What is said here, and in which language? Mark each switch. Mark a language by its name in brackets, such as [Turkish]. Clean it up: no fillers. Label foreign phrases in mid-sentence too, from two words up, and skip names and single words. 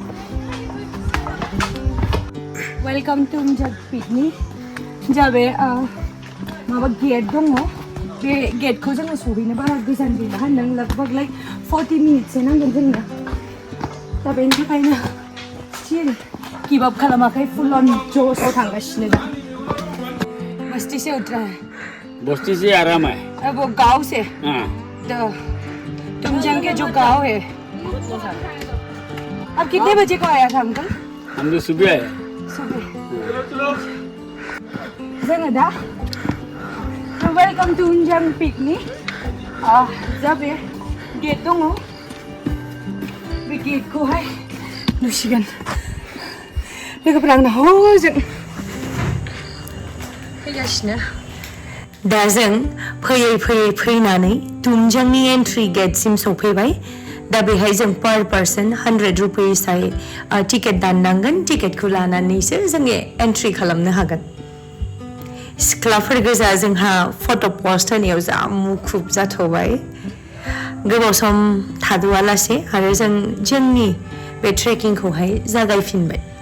[English] welcome to [Bodo] पिकनि जा बे माबा गेट दङ बे गेटखौ जोङो सहैनो बारा गोजान गैला होनदों लगभग लाइक 40 मिनिटसो नांगोन जोंनो दा बेनि थाखायनो [English] still give up [Bodo] खालामाखै [English] full on [Bodo] ज'सआव थांगासिनो [Hindi] दा बस्ती से उतरा है बस्ती से आराम है अब वो गांव से हाँ तो तुमजां के जो गांव है अब कितने बजे को आया था अंकल हम तो सुबह आए [Bodo] सुबह जोङो दा [English] welcome to [Bodo] तुमजां पिकनि जा बे गेट दङ बे गेटखौहाय नुसिगोन लोगोफोरा आंना हजों फैगासिनो दा जों फैयै फैनानै तुमजांनि एन्ट्रि गेटसिम सफैबाय दा बेहाय जों [English] per person [Bodo] 100 रुपिसआय टिकेट दाननांगोन टिकेटखौ लानानैसो जोङो एन्ट्रि खालामनो हागोन सिख्लाफोर गोजा जोंहा [English] photo post [Bodo] होनायाव जा मुखुब जाथ'बाय गोबाव सम थाद'आलासे आरो जों जोंनि बे ट्रेकिंखौहाय जागायफिनबाय